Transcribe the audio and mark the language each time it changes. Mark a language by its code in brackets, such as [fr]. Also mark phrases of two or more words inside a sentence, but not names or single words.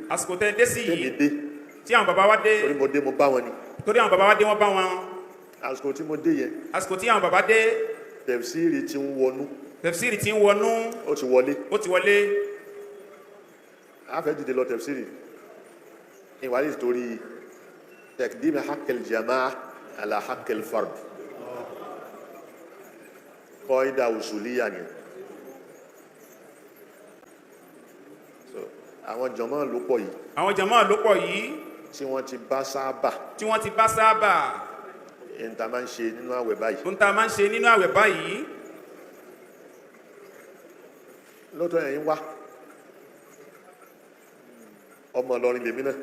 [yo] àsìkò tẹ́ dé sí yìí tí àwọn bàbá wá dé torí mo dé mo bá wọn ni torí àwọn bàbá wá dé wọ́n bá wọn àsìkò tí mo dé yẹn àsìkò tí àwọn bàbá dé tẹ̀fsírì ti ń wọnú ó ti wọlé a fẹ́ dìde lọ tẹ̀fsírì ìwádìí torí [ar] تقديم حق الجماعة على حق الفرد قاعدة أصولية [yo] ni so àwọn jàmáà ló pọ̀ yìí tí wọ́n ti bá sábà ń ta máa ń ṣe nínú àwẹ̀ báyìí lọ́tọ̀ ẹ̀yin wá ọmọ Ìlọrin lèmi náà